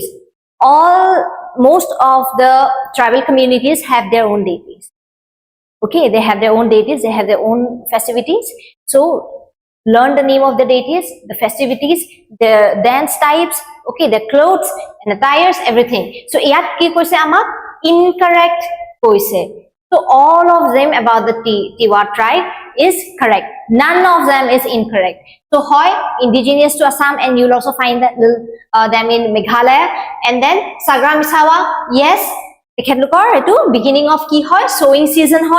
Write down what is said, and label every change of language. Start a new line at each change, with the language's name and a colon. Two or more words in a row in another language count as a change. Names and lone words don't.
English: Most of the tribal communities have their own deities. Okay, they have their own deities, they have their own festivities. So learn the name of the deities, the festivities, the dance types, okay, the clothes and attires, everything.
Assamese: So yat ki koise amak incorrect koise.
English: So all of them about the Tiwa tribe is correct. None of them is incorrect. So hoy indigenous to Assam, and you'll also find that them in Meghalaya. And then Sagramisawa, yes, beginning of
Assamese: ki hoy,
English: sowing season hoy.